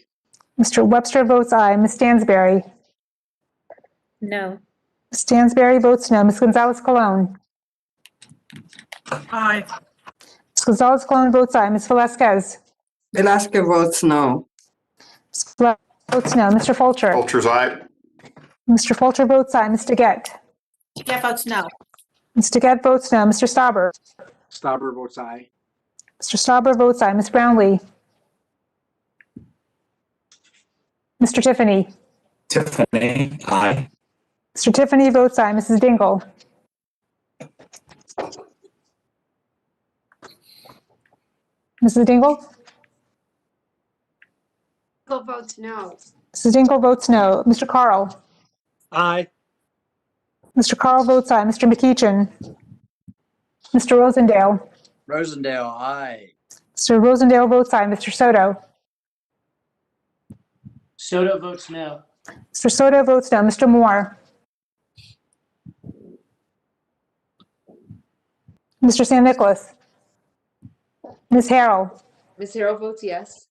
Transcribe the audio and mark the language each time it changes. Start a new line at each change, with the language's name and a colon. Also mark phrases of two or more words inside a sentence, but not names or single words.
English: Mr. Webster votes aye. Ms. Stansberry? No. Ms. Stansberry votes no. Ms. Gonzalez-Colon? Aye. Ms. Gonzalez-Colon votes aye. Ms. Velasquez? Velasquez votes no. Ms. Velasquez votes no. Mr. Fulcher? Fulcher's aye. Mr. Fulcher votes aye. Ms. DeGette? Jeff votes no. Ms. DeGette votes no. Mr. Stauber? Stauber votes aye. Mr. Stauber votes aye. Ms. Brownlee? Mr. Tiffany? Tiffany. Aye. Mr. Tiffany votes aye. Mrs. Dingle? Mrs. Dingle? Dingle votes no. Mrs. Dingle votes no. Mr. Carl? Aye. Mr. Carl votes aye. Mr. McEachin? Mr. Rosendale? Rosendale, aye. Mr. Rosendale votes aye. Mr. Soto? Soto votes no. Mr. Soto votes no. Mr. Moore? Mr. San Nicolas? Ms. Harrell? Ms. Harrell votes yes.